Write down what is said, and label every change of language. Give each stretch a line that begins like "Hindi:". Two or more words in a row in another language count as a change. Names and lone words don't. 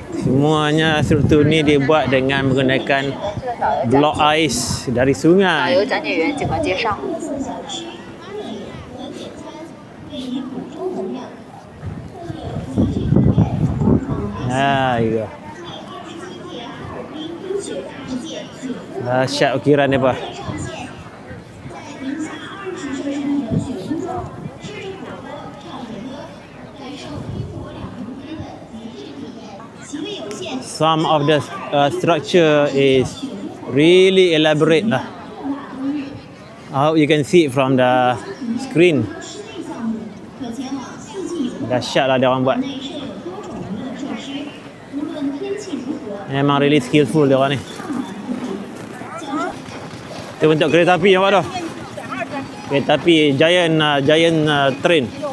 Malay: Semuanya struktur ni dibuat dengan menggunakan blok ais dari sungai.
Chinese: 讲解员尽管介绍。
Malay: Ya. Dahsyat ukiran dia apa.
English: Some of the structure is really elaborate lah. I hope you can see it from the screen.
Malay: Dahsyat lah dia orang buat. Memang
English: really skillful
Malay: dia orang ni. Itu bentuk kereta api nampak tu. Kereta api
English: giant train.